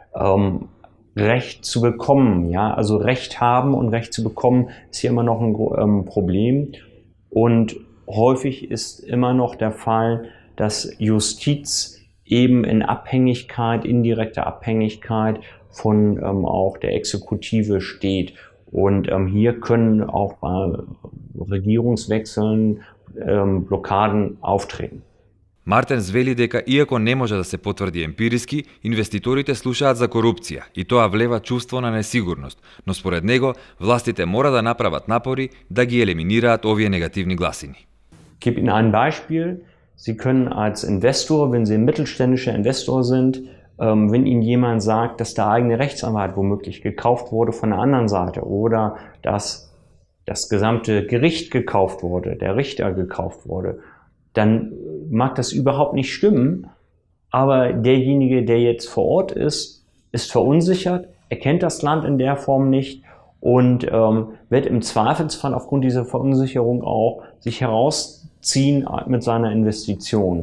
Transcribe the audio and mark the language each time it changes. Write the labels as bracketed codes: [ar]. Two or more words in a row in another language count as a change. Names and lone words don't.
[de] Recht zu bekommen, ja, also Recht haben und Recht zu bekommen ist hier immer noch ein Problem und häufig ist immer noch der Fall, dass Justiz eben in Abhängigkeit, indirekter Abhängigkeit von auch der Exekutive steht und hier können auch bei Regierungswechseln Blockaden auftreten. [mk] Мартенс вели дека иако не може да се потврди емпириски, инвеститорите слушаат за корупција и тоа влева чувство на несигурност, но според него властите мора да направат напори да ги елиминираат овие негативни гласини. [de] Ich gebe Ihnen ein Beispiel. Sie können als Investor, wenn Sie ein mittelständischer Investor sind, wenn Ihnen jemand sagt, dass der eigene Rechtsanwalt womöglich gekauft wurde von der anderen Seite oder dass das gesamte Gericht gekauft wurde, der Richter gekauft wurde, dann mag das überhaupt nicht stimmen, aber derjenige, der jetzt vor Ort ist, ist verunsichert, er kennt das Land in der Form nicht und wird im Zweifelsfall aufgrund dieser Verunsicherung auch sich herausziehen mit seiner Investition.